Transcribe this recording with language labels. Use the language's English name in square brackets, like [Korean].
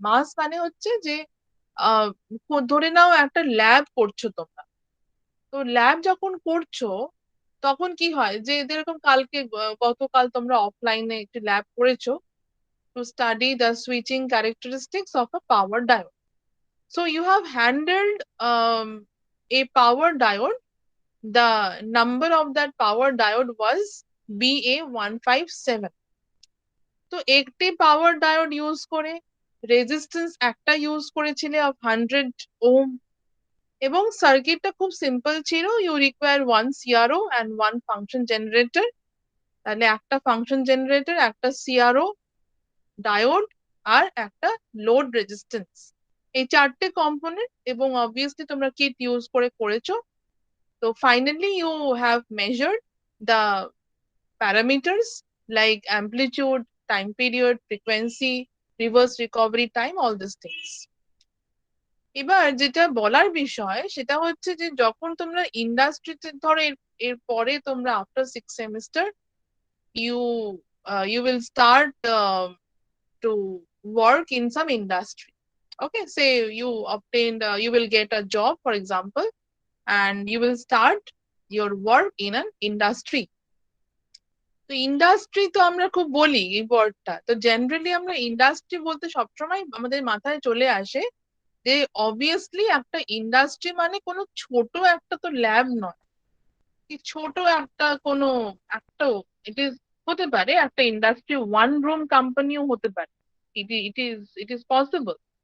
[Bangla] মাস মানে হচ্ছে যে আহ ধরে নাও একটা ল্যাব করছো তোমরা, তো ল্যাব যখন করছো তখন কি হয় যে যেরকম কালকে গতকাল তোমরা অফলাইনে একটি ল্যাব করেছো [English] To study the switching characteristics of a power diode. So you have handled a power diode. The number of that power diode was BA157. [Bangla] তো একটি পাওয়ার ডায়োড ইউজ করে রেজিস্ট্যান্স একটা ইউজ করেছিলে অফ 100 ওহম, এবং সার্কিটটা খুব simple ছিল, [English] You require one CRO and one function generator. [Bangla] তাহলে একটা ফাংশন জেনারেটর, একটা সিআরও, ডায়োড, আর একটা লোড রেজিস্ট্যান্স, এই চারটে কম্পোনেন্ট, এবং অবভিয়াসলি তোমরা কিট ইউজ করে করেছো। [English] তো finally you have measured the parameters like amplitude, time period, frequency, reverse recovery time, all this things. [Bangla] এবার যেটা বলার বিষয় সেটা হচ্ছে যে যখন তোমরা ইন্ডাস্ট্রিতে ধরো এর পরে তোমরা [English] After six semester you you will start to work in some industry. Okay, say you obtained you will get a job, for example, and you will start your work in an industry. [Bangla] তো industry তো আমরা খুব বলি এই ওয়ার্ডটা, তো generally আমরা industry বলতে সবসময় আমাদের মাথায় চলে আসে যে অবভিয়াসলি একটা ইন্ডাস্ট্রি মানে কোনো ছোট একটা তো ল্যাব নয়, কি ছোট একটা কোনো একটা, ইট ইজ হতে পারে একটা ইন্ডাস্ট্রি ওয়ান রুম কোম্পানিও হতে পারে, [English] It is possible.